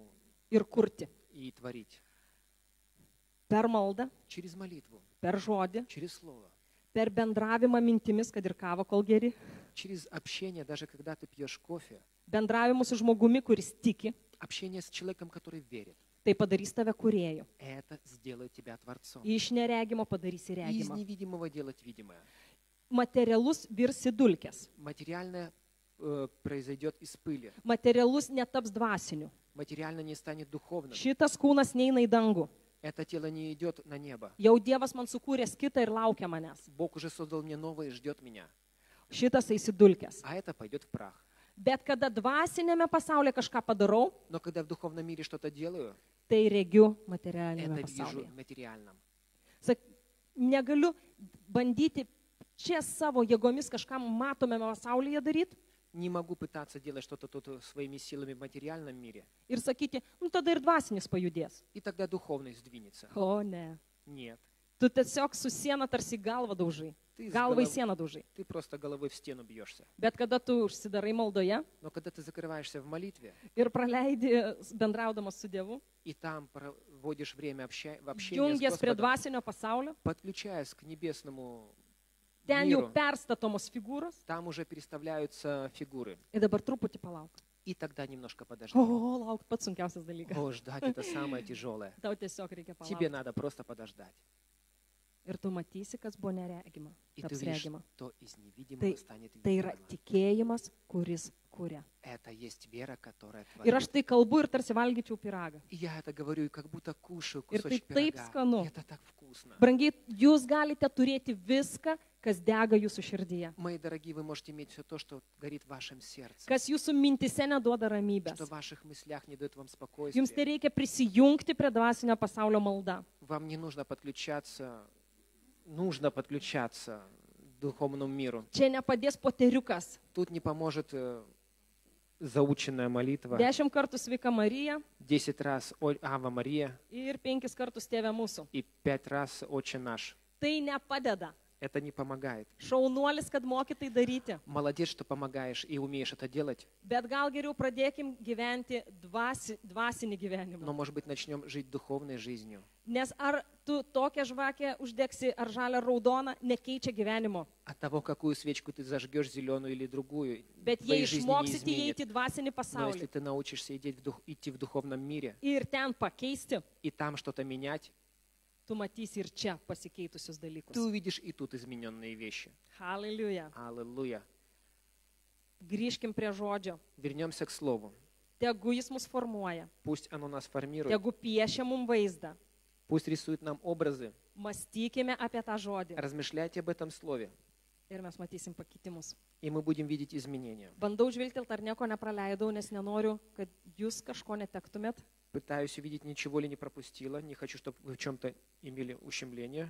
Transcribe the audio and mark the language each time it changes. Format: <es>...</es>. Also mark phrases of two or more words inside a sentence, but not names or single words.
<lt>ir kurti.</lt> <ru>и творить.</ru> <lt>Per maldą,</lt> <ru>Через молитву,</ru> <lt>per žodį,</lt> <ru>через слово,</ru> <lt>per bendravimą mintimis, kad ir kava kol geri,</lt> <ru>через общение, даже когда ты пьешь кофе,</ru> <lt>bendravimu su žmogumi, kuris tiki,</lt> <ru>общение с человеком, который верит.</ru> <lt>tai padarys tave kūrėju.</lt> <ru>Это сделает тебя Творцом.</ru> <lt>Iš neregimo padarysi</lt> <ru>И из</ru> <lt>regimą.</lt> <ru>невидимого делать видимое.</ru> <lt>Materialus virsi dulkės.</lt> <ru>Материальное произойдет из пыли.</ru> <lt>Materialus netaps dvasiniu.</lt> <ru>Материально не станет духовным.</ru> <lt>Šitas kūnas neina į dangų.</lt> <ru>Это тело не идет на небо.</ru> <lt>Jau Dievas man sukūrė kitą ir laukia manęs.</lt> <ru>Бог уже создал мне новое и ждет меня.</ru> <lt>Šitas eisi dulkės.</lt> <ru>А это пойдет в прах.</ru> <lt>Bet kada dvasinėme pasaulyje kažką padarau,</lt> <ru>Но когда в духовном мире что-то делаю,</ru> <lt>tai regiu materialinėme</lt> <ru>это вижу</ru> <lt>pasaulyje.</lt> <ru>в материальном.</ru> <lt>Negaliu bandyti čia savo jėgomis kažką matomėme pasaulyje daryti</lt> <ru>Не могу пытаться делать что-то тут своими силами в материальном мире.</ru> <lt>ir sakyti, nu tada ir dvasinis pajudės.</lt> <ru>И тогда духовный сдвинется.</ru> <lt>O ne.</lt> <ru>Нет.</ru> <lt>Tu tiesiog su siena tarsi galvą daužai.</lt> <ru>Ты,</ru> <lt>Galvą į sieną daužai.</lt> <ru>ты просто головой в стену бьешься.</ru> <lt>Bet kada tu užsidarai maldoje</lt> <ru>Но когда ты закрываешься в молитве,</ru> <lt>ir praleidi bendraudamas su Dievu,</lt> <ru>и там проводишь время в общении с</ru> <lt>jungies prie</lt> <ru>Господом,</ru> <lt>dvasinio pasaulio,</lt> <ru>подключаясь к небесному</ru> <lt>ten jau</lt> <ru>миру,</ru> <lt>perstatomos figūros</lt> <ru>там уже переставляются фигуры.</ru> <lt>ir dabar truputį palauk.</lt> <ru>И тогда немножко подожди.</ru> <lt>O, lauk, pats sunkiausias dalykas.</lt> <ru>О, ждать это самое тяжелое.</ru> <lt>Tau tiesiog reikia</lt> <ru>Тебе</ru> <lt>palaukti.</lt> <ru>надо просто подождать.</ru> <lt>Ir tu matysi, kas buvo neregima.</lt> <ru>И ты</ru> <lt>Taps</lt> <ru>видишь,</ru> <lt>regima.</lt> <ru>что из невидимого</ru> <lt>Tai-</lt> <ru>станет</ru> <lt>Tai yra</lt> <ru>видимым.</ru> <lt>tikėjimas, kuris kuria.</lt> <ru>Это есть вера, которая</ru> <lt>Ir aš</lt> <ru>творит.</ru> <lt>tai kalbu ir tarsi valgyčiau piragą.</lt> <ru>И я это говорю, и как будто кушаю</ru> <lt>Ir tai</lt> <ru>кусочек</ru> <lt>taip</lt> <ru>пирога.</ru> <lt>skanu.</lt> <ru>И это так вкусно.</ru> <lt>Brangiai, jūs galite turėti viską, kas dega jūsų širdyje.</lt> <ru>Мои дорогие, вы можете иметь все то, что горит в вашем сердце,</ru> <lt>Kas jūsų mintise neduoda ramybės.</lt> <ru>что в ваших мыслях не дает вам</ru> <lt>Jums</lt> <ru>спокойствия.</ru> <lt>tai reikia prisijungti prie dvasinio pasaulio malda.</lt> <ru>Вам не нужно подключаться к духовному миру.</ru> <lt>Čia nepadės poteriukas.</lt> <ru>Тут не поможет заученная молитва.</ru> <lt>10 kartų sveika Marija</lt> <ru>10 раз</ru> <la>Ave Maria</la> <lt>ir 5 kartus tėvė mūsų.</lt> <ru>и 5 раз Отче наш.</ru> <lt>Tai nepadeda.</lt> <ru>Это не помогает.</ru> <lt>Šaunuolis, kad moki tai daryti.</lt> <ru>Молодец, что помогаешь и умеешь это делать,</ru> <lt>Bet gal geriau pradėkim gyventi dvasinį gyvenimą.</lt> <ru>но, может быть, начнем жить духовной жизнью.</ru> <lt>Nes ar tu tokią žvakę uždegsi, ar žalią raudoną, nekeičia gyvenimo.</lt> <ru>От того, какую свечку ты зажгешь, зеленую или другую,</ru> <lt>Bet</lt> <ru>твоей</ru> <lt>jei</lt> <ru>жизни не</ru> <lt>išmoksite</lt> <ru>изменит.</ru> <lt>įeiti į dvasinį</lt> <ru>Но если</ru> <lt>pasaulį</lt> <ru>ты научишься идти в духовном мире</ru> <lt>ir ten pakeisti,</lt> <ru>и там что-то менять,</ru> <lt>tu matysi ir čia pasikeitusius dalykus.</lt> <ru>ты увидишь и тут измененные вещи.</ru> <lt>Hallelujah.</lt> <ru>Аллилуйя.</ru> <lt>Grįžkim prie žodžio.</lt> <ru>Вернемся к Слову.</ru> <lt>Tegu jis mus formuoja.</lt> <ru>Пусть оно нас формирует.</ru> <lt>Tegu piešia mums vaizdą.</lt> <ru>Пусть рисует нам образы.</ru> <lt>Mąstykime apie tą žodį.</lt> <ru>Размышляйте об этом Слове,</ru> <lt>Ir mes matysim pakitimus.</lt> <ru>и мы будем видеть изменения.</ru> <lt>Bandau žvilgtelti, ar nieko nepraleidau, nes nenoriu, kad jūs kažko netektumėt.</lt> <ru>Пытаюсь увидеть, ничего ли не пропустила. Не хочу, чтобы вы в чем-то имели ущемление.</ru>